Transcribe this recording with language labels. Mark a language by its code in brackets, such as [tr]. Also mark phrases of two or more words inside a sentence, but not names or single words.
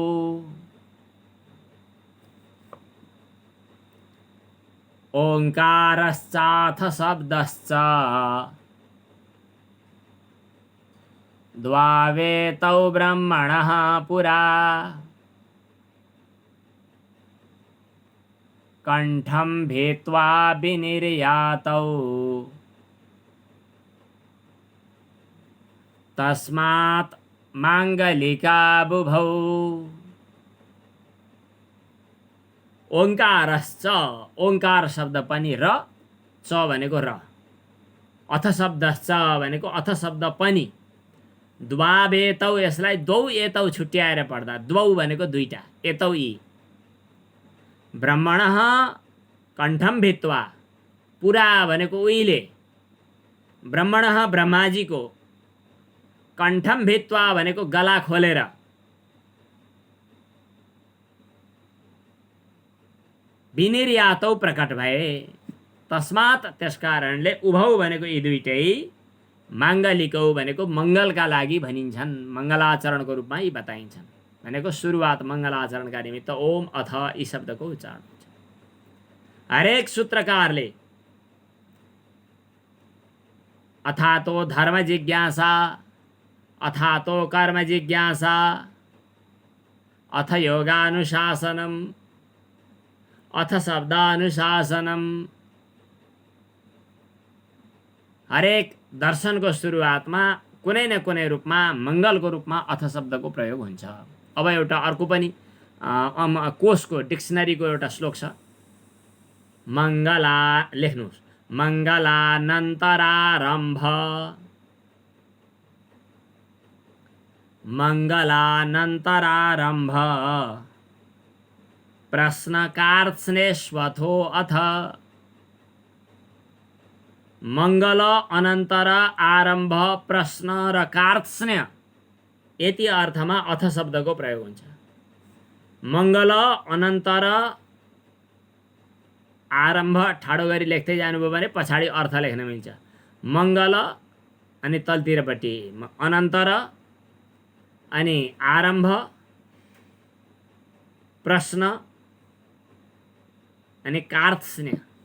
[sa] ओङ्कारश्चाथ शब्दश्च द्वावेतौ ब्रह्मणः पुरा कण्ठं भेत्वा विनिर्यातौ तस्मात् माङ्गलिका बुभौ। [ne] ओङ्कारश्च, ओङ्कार शब्द पनि र, च भनेको र, [sa] अथ शब्दश्च [ne] भनेको अथ शब्द पनि, द्वावेतौ यसलाई [sa] द्वौ एतौ [ne] छुट्याएर पढ्दा द्वौ भनेको दुईटा, एतौ यी। [sa] ब्रह्मणः कण्ठं भित्वा, [ne] पुरा भनेको उहिले, ब्रह्मणः ब्रह्माजीको, [sa] कण्ठं भित्वा [ne] भनेको गला खोलेर, विनिर्यातौ प्रकट भए, तस्मात् त्यसकारणले, उभौ भनेको यी दुईटै, माङ्गलिकौ भनेको मङ्गलका लागि भनिन्छन्, मङ्गलाचरणको रूपमा यी बताइन्छन्। भनेको सुरुवात मङ्गलाचरणका निमित्त ओम अथ यी शब्दको उच्चारण हुन्छ। हरेक सूत्रकारले [sa] अथातो धर्म जिज्ञासा, अथातो कर्म जिज्ञासा, अथ योगानुशासनम, अथ शब्दानुशासनम, [ne] हरेक दर्शनको सुरुवातमा कुनै न कुनै रूपमा मङ्गलको रूपमा अथ शब्दको प्रयोग हुन्छ। अब एउटा अर्को पनि कोशको डिक्सनरीको एउटा श्लोक छ। मङ्गला लेख्नुहोस्, [sa] मङ्गलानन्तरारम्भ, मङ्गलानन्तरारम्भ प्रश्नकार्त्स्नेष्वथो अथ। [ne] मङ्गल अनन्तर आरम्भ प्रश्न र कार्त्स्न्य यति अर्थमा अथ शब्दको प्रयोग हुन्छ। मङ्गल अनन्तर आरम्भ ठाडो गरी लेख्दै जानुभयो भने पछाडि अर्थ लेख्न मिल्छ। मङ्गल अनि तलतिरपट्टि अनन्तर अनि आरम्भ प्रश्न अनि कार्त्स्न्य।